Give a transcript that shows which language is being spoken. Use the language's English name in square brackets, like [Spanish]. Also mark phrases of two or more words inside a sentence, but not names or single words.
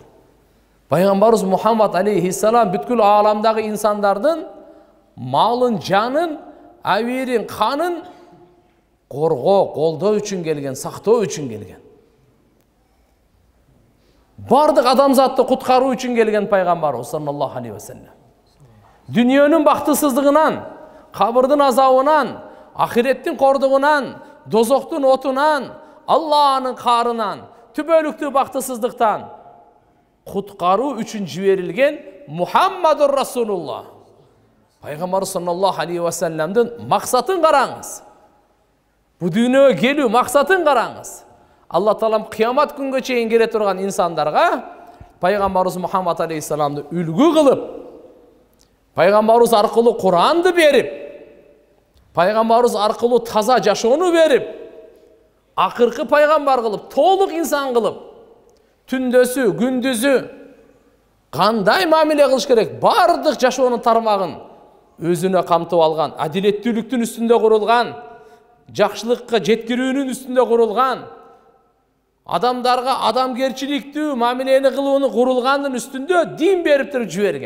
[Kyrgyz] Пайгамбарыбыз [Arabic] محمد عليه السلام [Kyrgyz] бүткүл ааламдагы инсандардын малын, жанын, абийирин, канын коргоо, колдоо үчүн келген, сактоо үчүн келген. Бардык адамзатты куткаруу үчүн келген пайгамбарыбыз [Arabic] صلى الله عليه وسلم. [Kyrgyz] Дүйнөнүн бактысыздыгынан, кабырдын азабынан, ахиреттин кордугунан, дозоктун отунан, Алланын карынан, түбөлүктүү бактысыздыктан куткаруу үчүн жиберилген [Arabic] محمد رسول الله. [Kyrgyz] Пайгамбар [Arabic] صلى الله عليه وسلم [Kyrgyz] максатын караңыз. Бу дүйнөгө келүү максатын караңыз. Алла Таалам кыямат күнгө чейин келе турган инсандарга пайгамбарыбыз [Arabic] محمد عليه السلام [Kyrgyz] үлгү кылып, пайгамбарыбыз аркылуу Куранды берип, пайгамбарыбыз аркылуу таза жашоону берип, акыркы пайгамбар кылып, толук инсан кылып, түндөсү, күндүзү кандай мамиле кылыш керек, бардык жашоонун тармагын өзүнө камтып алган, адилеттүүлүктүн үстүндө курулган, жакшылыкка жеткирүүнүн үстүндө курулган, адамдарга адамгерчиликтүү мамилени кылууну курулгандын үстүндө дин берип туруп жиберген.